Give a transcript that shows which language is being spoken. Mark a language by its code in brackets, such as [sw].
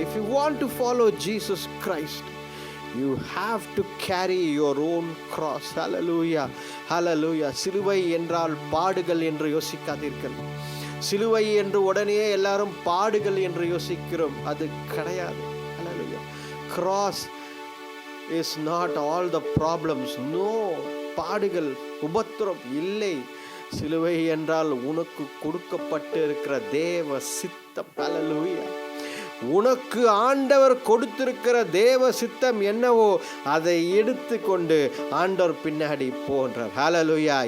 [en] If you want to follow Jesus Christ, you have to carry your own cross. Hallelujah, hallelujah. [ta] சிலுவை என்றால் பாடுகள் என்று யோசிக்காதீர்கள். சிலுவை என்று உடனே எல்லாரும் பாடுகள் என்று யோசிக்கிறோம், அது கிடையாது. [en] Hallelujah. Cross is not all the problems. [ta] No, பாடுகள் உபத்திரம் இல்லை. சிலுவை என்றால் உனக்கு கொடுக்கப்பட்டு இருக்கிற தேவ சித்தம். Hallelujah. உனக்கு ஆண்டவர் கொடுத்திருக்கிற தேவ சித்தம் என்னவோ அதை எடுத்து கொண்டு ஆண்டவர் பின்னாடி போன்றார். ஹல்லேலூயா.